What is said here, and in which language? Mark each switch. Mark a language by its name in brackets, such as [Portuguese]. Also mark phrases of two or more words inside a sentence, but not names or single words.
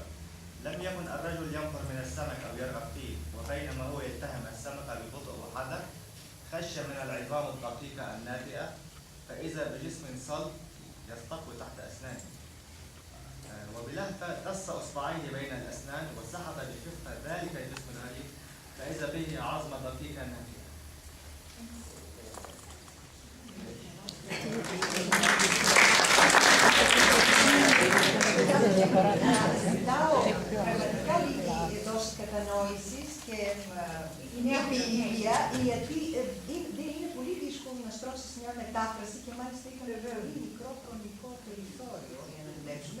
[Arabic] لم يكن الرجل ينفر من السمك او يرغب فيه وبينما هو يتهم السمك ببطء وحذر خش من العظام الدقيقه الناتئه فاذا بجسم صلب يصطف تحت اسنانه. وبلهفة دس إصبعيه بين الأسنان وسحب بخفة ذلك الجسم الغريب فإذا به عظم دقيقا نافذا. [Greek] Ζητάω πραγματικά λίγη δόση κατανόησης και μια ποιητία, γιατί δεν είναι πολύ δύσκολο να στρώσεις μια μετάφραση και μάλιστα είχαμε πολύ μικρό χρονικό περιθώριο για να δουλέψουμε.